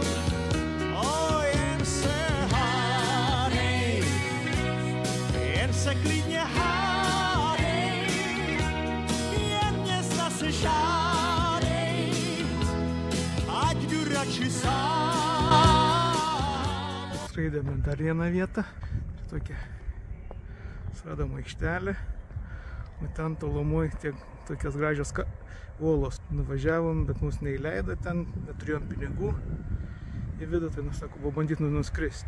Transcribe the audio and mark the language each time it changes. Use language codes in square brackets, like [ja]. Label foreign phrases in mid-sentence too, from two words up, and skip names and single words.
[cs] O, jen se klidně hádej, jen mě zase žádej, ať jdu radši sám. [lt] Skraidėme dar vieną vietą. Tokia suradom aikštelę. O ten tolumoj tokios gražios uolos. Nuvažiavom, bet mus neįleido ten, neturėjom pinigų į vidų, tai sako, buvo bandyti nuskristi.